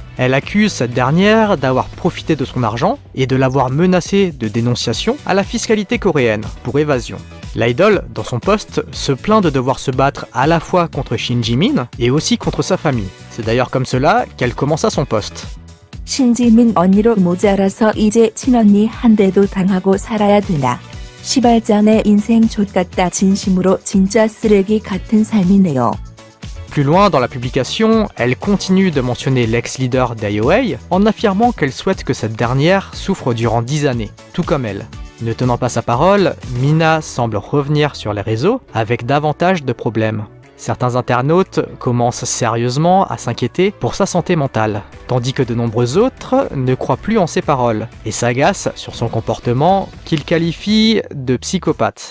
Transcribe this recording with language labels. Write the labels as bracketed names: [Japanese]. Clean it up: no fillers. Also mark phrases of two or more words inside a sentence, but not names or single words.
[French] Elle accuse cette dernière d'avoir profité de son argent et de l'avoir menacée de dénonciation à la fiscalité coréenne pour évasion. L'idole, dans son post, se plaint de devoir se battre à la fois contre Shin Ji-min et aussi contre sa famille. C'est d'ailleurs comme cela qu'elle commença son post. [Korean] 신지민 언니로 모자라서 이제 친언니 한 대도 당하고 살아야 되나. 시발장의 인생 좆같다 진심으로 진짜 쓰레기 같은 삶이네요. [French] Plus loin dans la publication, elle continue de mentionner l'ex-leader d'IOA en affirmant qu'elle souhaite que cette dernière souffre durant 10 années, tout comme elle. Ne tenant pas sa parole, Mina semble revenir sur les réseaux avec davantage de problèmes. Certains internautes commencent sérieusement à s'inquiéter pour sa santé mentale, tandis que de nombreux autres ne croient plus en ses paroles et s'agacent sur son comportement qu'ils qualifient de psychopathe.